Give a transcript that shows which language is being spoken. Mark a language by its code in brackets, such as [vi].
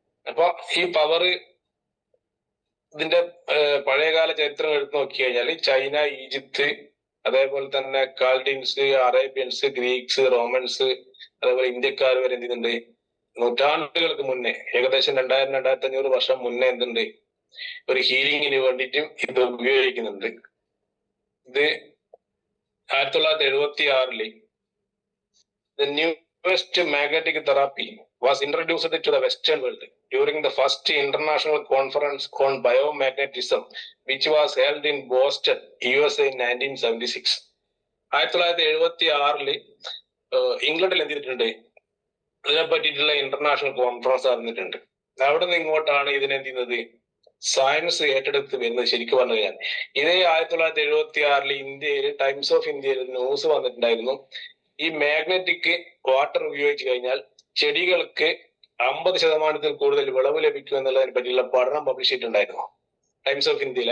[ml] അപ്പൊ ഈ പവർ ഇതിന്റെ പഴയകാല ചരിത്രം എടുത്തു നോക്കി കഴിഞ്ഞാൽ ചൈന, ഈജിപ്ത്, അതേപോലെ തന്നെ കാൽഡിൻസ്, അറേബ്യൻസ്, ഗ്രീക്സ്, റോമൻസ്, അതേപോലെ ഇന്ത്യക്കാർ വരെ എന്ത് ചെയ്യുന്നുണ്ട്, നൂറ്റാണ്ടുകൾക്ക് മുന്നേ, ഏകദേശം 2000-2500 വർഷം മുന്നേ എന്തുണ്ട്, ഒരു ഹീലിംഗിന് വേണ്ടിയിട്ടും ഇത് ഉപയോഗിക്കുന്നുണ്ട്. [en] ഇത് 1976 the newest magnetic therapy was introduced to the Western world during the first international conference on biomagnetism, which was held in Boston, USA in 1976. [ml] 1976 ഇംഗ്ലണ്ടിൽ എന്ത് ചെയ്തിട്ടുണ്ട്, ഇതിനെ പറ്റിയിട്ടുള്ള ഇന്റർനാഷണൽ കോൺഫറൻസ് നടന്നിട്ടുണ്ട്. അവിടെ നിന്ന് ഇങ്ങോട്ടാണ് ഇതിനെന്ത് ചെയ്യുന്നത്, സയൻസ് ഏറ്റെടുത്ത് വരുന്നത്. ശരിക്കും പറഞ്ഞു കഴിഞ്ഞാൽ ഇതേ 1976 ഇന്ത്യയിൽ ടൈംസ് ഓഫ് ഇന്ത്യയിൽ ന്യൂസ് വന്നിട്ടുണ്ടായിരുന്നു, ഈ മാഗ്നറ്റിക് വാട്ടർ ഉപയോഗിച്ച് കഴിഞ്ഞാൽ ചെടികൾക്ക് 50% കൂടുതൽ വിളവ് ലഭിക്കും എന്നുള്ളതിനെ പറ്റിയുള്ള പഠനം പബ്ലിഷ് ചെയ്തിട്ടുണ്ടായിരുന്നു ടൈംസ് ഓഫ് ഇന്ത്യയിൽ.